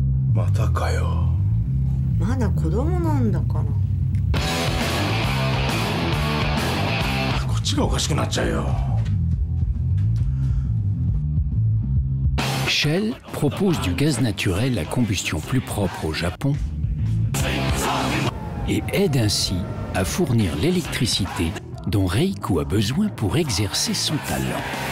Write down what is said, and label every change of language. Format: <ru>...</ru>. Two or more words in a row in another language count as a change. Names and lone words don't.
<ja>またかよ。まだ子供なんだから。こっちがおかしくなっちゃうよ。</ja> <fr>Shell propose du gaz naturel à combustion plus propre au Japon et aide ainsi à fournir l'électricité dont Reiko a besoin pour exercer son talent.</fr>